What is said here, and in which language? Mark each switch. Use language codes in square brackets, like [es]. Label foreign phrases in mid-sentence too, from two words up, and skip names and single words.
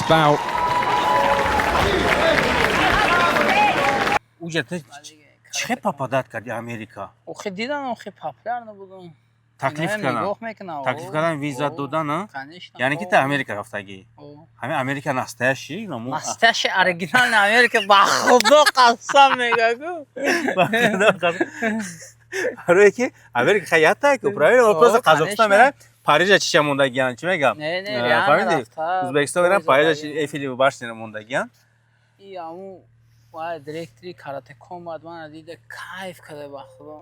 [tg] Уҷа ты чӣ попадат карди Америка? Охе дидан охе популяр набудам. Таклиф кардан, виза додан? Конечно. Яъне ки ты Америка рафтагӣ? ҳамин Америка настоящий? [ru] Настоящий оригинальный [tg] Америка ба худо қасам мегагу. барое ки Америка хаятае ку, правильно? Просто Қазоқистон мерам, Парижа чиша мондагиян, чӣ мегам? Не, реально рафта. Ӯзбекистон мерам, Парижа Эйфелеви башнера мондагиян. И ҳамун вай директори каратеком бад мана дида кайф када ба худо.